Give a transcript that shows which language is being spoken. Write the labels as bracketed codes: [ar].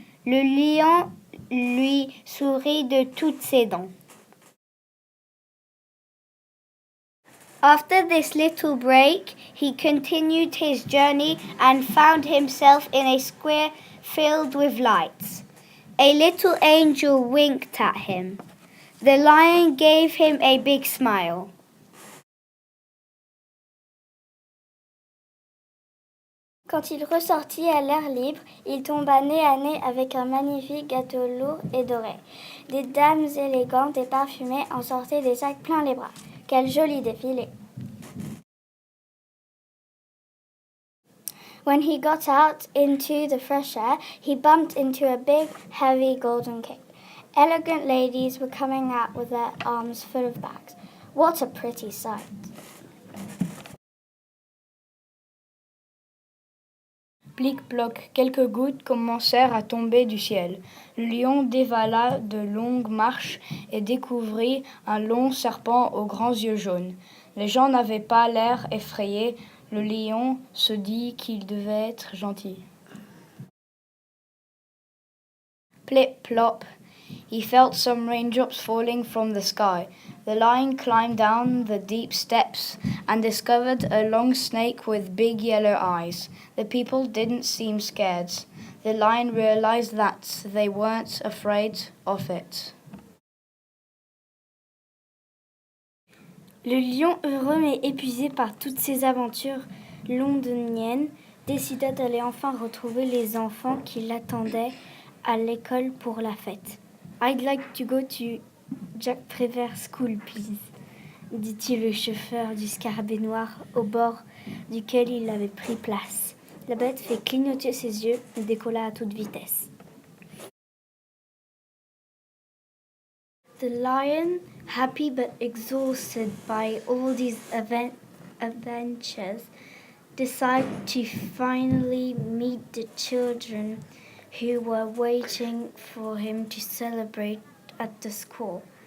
[fr] Le lion lui sourit de toutes ses dents. [en] After this little break, he continued his journey and found himself in a square filled with lights. A little angel winked at him. The lion gave him a big smile. [fr] Quand il ressortit à l'air libre, il tomba nez à nez avec un magnifique gâteau lourd et doré. Des dames élégantes et parfumées en sortaient des sacs plein les bras. Quel joli défilé! [en] When he got out into the fresh air, he bumped into a big, heavy golden cape. Elegant ladies were coming out with their arms full of bags. What a pretty sight! [fr] Plic-ploc, quelques gouttes commencèrent à tomber du ciel. Le lion dévala de longues marches et découvrit un long serpent aux grands yeux jaunes. Les gens n'avaient pas l'air effrayés. Le lion se dit qu'il devait être gentil. [en] Plip-plop, he felt some raindrops falling from the sky. The lion climbed down the deep steps and discovered a long snake with big yellow eyes. The people didn't seem scared. The lion realized that they weren't afraid of it. [fr] Le lion, heureux mais épuisé par toutes ces aventures londoniennes, décida d'aller enfin retrouver les enfants qui l'attendaient à l'école pour la fête. [en] I'd like to go to Jack Prévert School, please, [fr] dit-il au chauffeur du scarabée noir au bord duquel il avait pris place. La bête fit clignoter ses yeux et décolla à toute vitesse. [en] The lion, happy but exhausted by all these adventures, decided to finally meet the children who were waiting for him to celebrate at the school.